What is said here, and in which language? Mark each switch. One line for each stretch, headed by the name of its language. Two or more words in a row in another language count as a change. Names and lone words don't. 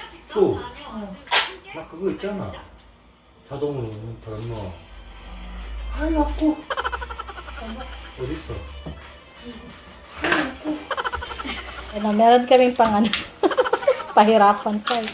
Korean: 또, 나 그거 있잖아. 자동으로 바람 넣어. 아이, 맞고. 어딨어?
Filipino: Ano, meron kaming pang ano, pahirapan pa eh.